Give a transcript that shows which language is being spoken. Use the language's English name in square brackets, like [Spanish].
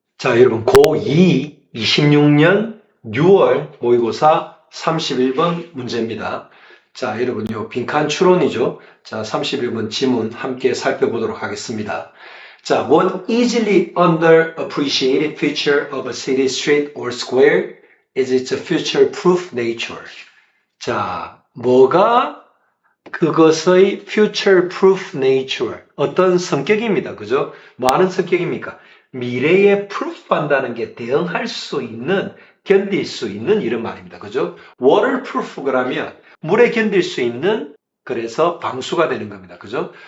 [Korean] 자, 여러분, 고2 26년 6월 모의고사 31번 문제입니다. 자, 여러분, 요 빈칸 추론이죠. 자, 31번 지문 함께 살펴보도록 하겠습니다. [English] 자, one easily underappreciated feature of a city street or square is its future-proof nature. [Korean] 자, 뭐가 그것의 future-proof nature, 어떤 성격입니다. 그죠? 뭐 하는 성격입니까? 미래에 proof한다는 게 대응할 수 있는, 견딜 수 있는 이런 말입니다. 그죠? waterproof 그러면 물에 견딜 수 있는, 그래서 방수가 되는 겁니다. 그죠?